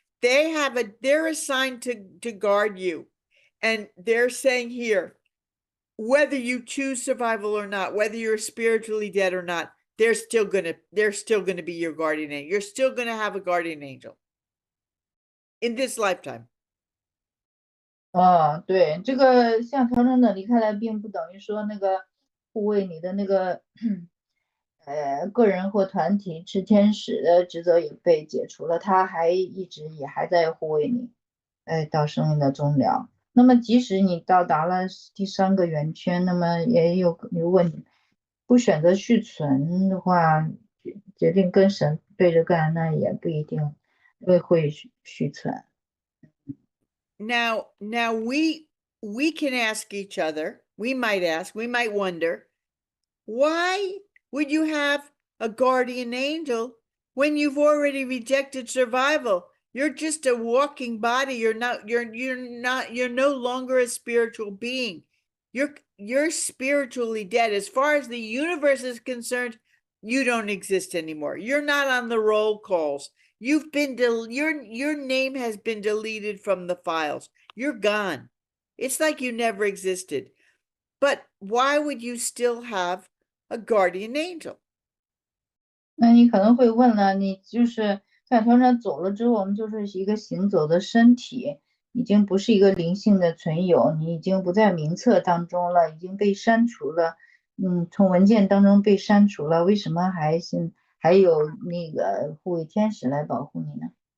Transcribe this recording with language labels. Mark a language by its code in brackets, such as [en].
[en] they're assigned to guard you. And they're saying here, whether you choose survival or not, whether you're spiritually dead or not, they're still gonna be your guardian angel. You're still gonna have a guardian angel in this lifetime. [zh] 哦，对，这个像调整者离开来，并不等于说那个护卫你的那个个人或团体持天使的职责也被解除了，他还一直也还在护卫你，到生命的终了。那么即使你到达了第三个圆圈，那么也有，如果你不选择续存的话，决定跟神对着干，那也不一定会续存。 [en] Now we can ask each other, we might wonder, why would you have a guardian angel when you've already rejected survival? You're just a walking body. You're no longer a spiritual being. You're spiritually dead. As far as the universe is concerned, you don't exist anymore. You're not on the roll calls. You've been your name has been deleted from the files. You're gone. It's like you never existed. But why would you still have a guardian angel? [zh] 那你可能会问了，你就是在团长走了之后，我们就是一个行走的身体，已经不是一个灵性的存有，你已经不在名册当中了，已经被删除了，从文件当中被删除了，为什么还有那个护卫天使来保护你呢？